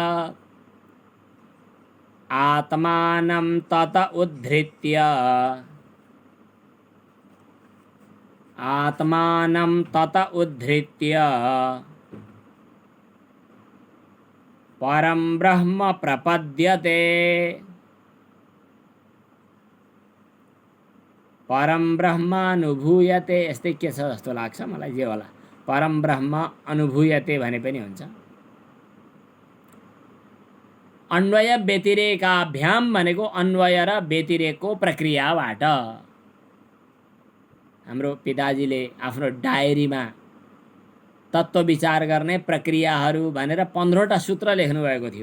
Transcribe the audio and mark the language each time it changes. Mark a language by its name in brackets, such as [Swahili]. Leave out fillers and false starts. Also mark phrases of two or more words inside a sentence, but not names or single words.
[Sanskrit] आत्मानं तत उद्धृत्य, आत्मानं तत उद्धृत्य परं ब्रह्म प्रपद्यते, परम ब्रह्मानुभूयते। [Nepali] यस्तै के छ जस्तो लाग्छ मलाई, जे होला [Sanskrit] परम ब्रह्म अनुभूयते [Nepali] भने पनि हुन्छ। [Sanskrit] अन्वय व्यतिरेकाभ्याम [Nepali] भनेको अन्वय र व्यतिरेकको प्रक्रियाबाट। हाम्रो पिताजीले आफ्नो डायरीमा तत्त्व विचार गर्ने प्रक्रियाहरू भनेर 15वटा सूत्र लेख्नुभएको थियो।